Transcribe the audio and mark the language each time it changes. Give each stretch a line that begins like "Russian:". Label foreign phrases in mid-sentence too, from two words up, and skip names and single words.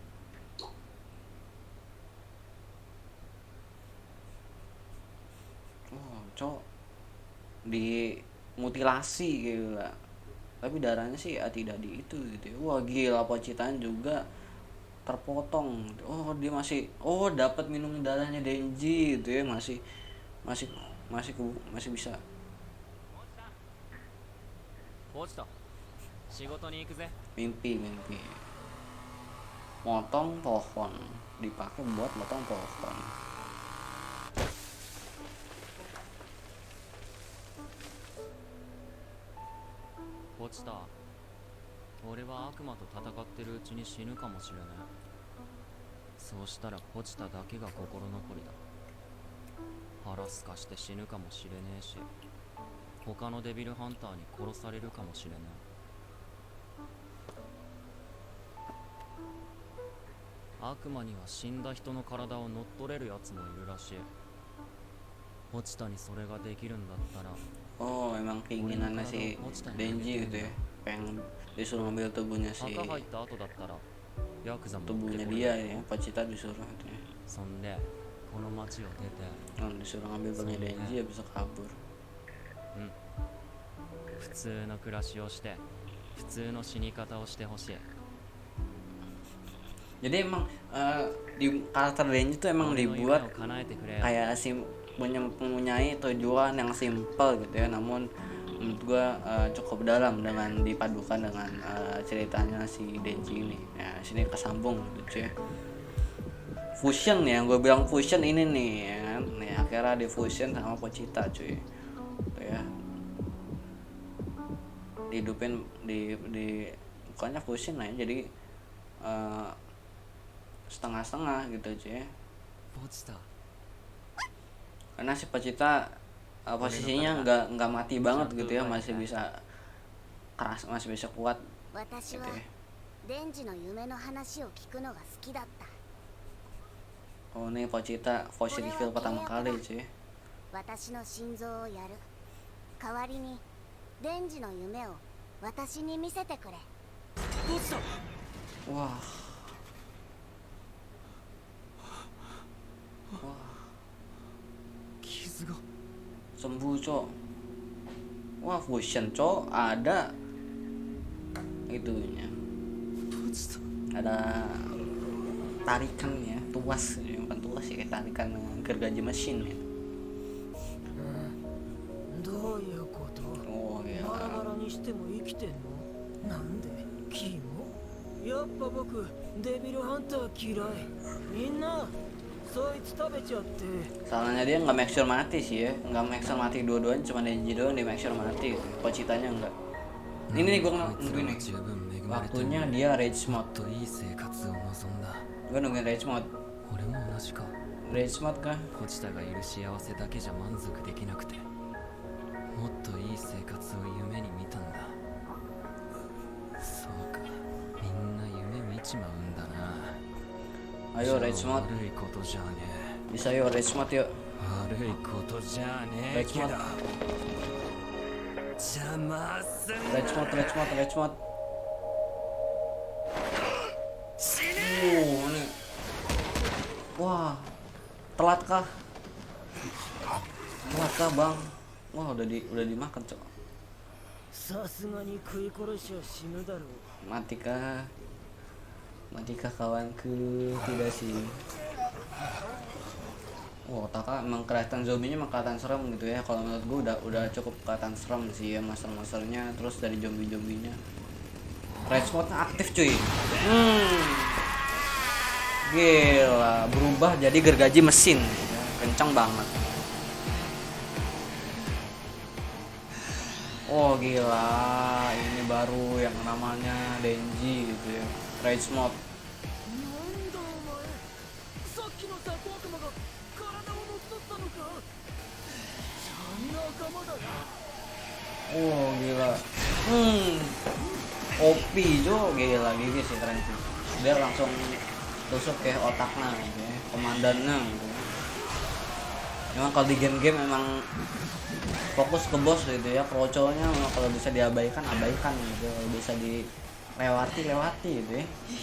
Indonesian: Oh, cok dimutilasi gila. Tapi darahnya sih tidak di itu gitu ya. Wah gila, Pochitan juga terpotong. Oh dia masih dapat minum darahnya Denji gitu ya, masih bisa.
Japanese: ポチタ仕事に行くぜ。
Indonesian: Mimpi motong pohon, dipakai buat motong pohon.
Japanese: Pochita俺は悪魔と戦ってるうちに死ぬかもしれない。そうしたらポチタだけが心残りだ。腹すかして死ぬかもしれねえし、他のデビルハンターに殺されるかもしれない。悪魔には死んだ人の体を乗っ取れるやつもいるらしい。ポチタにそれができるんだったら
Indonesian: Oh emang keinginannya si Denji gitu ya, pengen disuruh ngambil tubuhnya
Japanese: 墓入った後だったらヤクザも持って
Indonesian: tubuhnya
Japanese: これ
Indonesian: dia
Japanese: る。
Indonesian: ya, Pochita disuruh gitu ya.
Japanese: そんでこの町を出て
Indonesian: Disuruh ngambil tubuhnya Denji ya bisa kabur.
Japanese: 普通の暮らしをして普通の死に方をしてほしい。
Indonesian: Jadi emang di karakter Denji tuh emang
Japanese: 俺の夢
Indonesian: dibuat
Japanese: を叶えてくれよ。
Indonesian: kayak mempunyai tujuan yang simple gitu ya, namun menurut gua cukup dalam dengan dipadukan dengan ceritanya si Denji ini. Ya sini kesambung gitu cuy. Fusion ya, gue bilang fusion ini nih ya kan. Nih akhirnya di fusion sama Pochita cuy. Gitu ya. Dihidupin di bukannya fusion lah ya, jadi setengah-setengah gitu cuy.
Japanese: ポチタ
Indonesian: Karena si Pochita posisinya nggak mati banget gitu ya, masih bisa keras, masih bisa kuat
Japanese: 私
Indonesian: gitu
Japanese: は
Indonesian: ya.
Japanese: デンジの夢の話を聞くのが好きだった。
Indonesian: Oh ini Pochita
English: voice reveal
Indonesian: pertama kali cuy.
Japanese: 私の心臓をやる。代わりにデンジの夢を私に見せてくれ。ポチタ Wah. Wah 傷が
Indonesian: sembuh cok. Wah fusion cok, ada itunya,
Japanese: ポチタ
Indonesian: ada tarikannya, tuas ya, bukan tuas sih ketarikan dengan gergaji mesin ya.
Japanese: どういうこと？ Oh バ ya. ラバラにしても生きてんの？なんで？キモ？やっぱ僕デビルハンター嫌い。みんなそいつ食べちゃって。
Indonesian: Salahnya dia nggak
English: make sure
Indonesian: mati sih ya, nggak
English: make sure
Indonesian: mati dua-duanya, cuma Denji doang di
English: make sure
Indonesian: mati gitu. Pochitanya enggak. Ini nih gue nungguin nih. Waktunya dia
English: rage mode.
Japanese: といい生活を望んだ。
Indonesian: Gue nungguin
English: rage mode.
Japanese: 俺も同じか。
English: Rage mode
Indonesian: kah?
Japanese: ポチタがいる幸せだけじゃ満足できなくて、もっといい生活を夢に見たんだ。そうか、みんな夢見ちまうんだな。
Indonesian: Ayo rage
Japanese: じゃあ
Indonesian: mode.
Japanese: 悪いことじゃね
Indonesian: Bisa yuk
English: rage mode
Indonesian: yuk. え。
Japanese: 悪いことじゃねえけど。邪魔すん
English: Rage mode, rage mode, rage mode.
Indonesian: Ini. Wah, telat kah? Telat kah bang? Wah udah dimakan cok.
Japanese: さすがに食い殺しは死ぬだろう。
Indonesian: Mati kah? Mati kah kawanku? Tidak sih. Oh, Taka emang kelihatan zombinya emang kelihatan serem gitu ya. Kalau menurut gue udah cukup kelihatan serem sih ya monster-monsternya, terus dari zombie-zombinya.
English: Rage mode-
Indonesian: nya aktif cuy. Gila, berubah jadi gergaji mesin. Kencang banget. Oh gila, ini baru yang namanya Denji gitu ya.
English: Rage mode.
Japanese: なんだお前、さっきの雑魚悪魔が体を乗っ取ったのか。仲間だな。
Indonesian: Oh gila. OP Jo, gila gigi sih keren sih. Dia langsung tusuk ke otaknya gitu ya, komandannya gitu. Memang kalau di game-game memang fokus ke bos gitu ya, kroconya memang kalau bisa diabaikan abaikan gitu, kalau bisa dilewati gitu ya.